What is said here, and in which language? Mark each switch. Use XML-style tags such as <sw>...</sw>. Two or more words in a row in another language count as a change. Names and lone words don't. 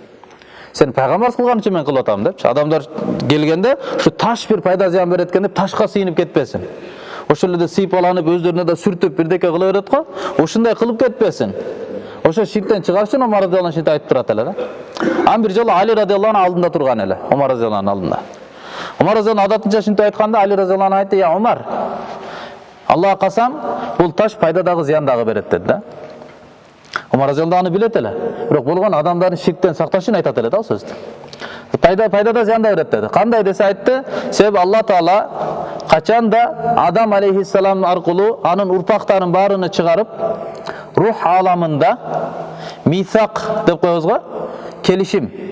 <ky>Сен пайгамбар кылган үчүн мен кылып атам депчи. Адамдар келгенде ушу таш бир пайда зыян берет экен деп ташка сыйынып кетпесин. Ошол эле сыйпаланып өздөрүнө да сүртүп бирдеке кыла берет го. Ушундай кылып кетпесин. Ошо ширктен чыгар үчүн Умар</ky> <ar>رضي الله عنه</ar> <ky>айтып турат эле да. Ан бир жолу Али</ky> <ar>رضي الله عنه</ar> <ky>алдында турган эле, Умар</ky> <ar>رضي الله عنه</ar> <ky>алдында. Умар</ky> <ar>رضي الله عنه</ar> <ky>адатынча шинтип айтканда, Али</ky> <ar>رضي الله عنه</ar> <ky>айтты: "Я Умар, Аллага касам, бул таш пайда дагы зыян дагы берет" dedi да. Умар</ky> <ar>رضي الله عنه</ar> <ky>билет эле, бирок болгон адамдардын ширктен сакташ үчүн айтат эле да ол сөздү. Пайда да зыян да берет dedi. Кандай десе айтты, себеби Алла Таала качанда Адам алейхиссалам аркылуу анын урпактарын баарыны чыгарып, рух аламында мисак деп коебуз го, келишим.</ky>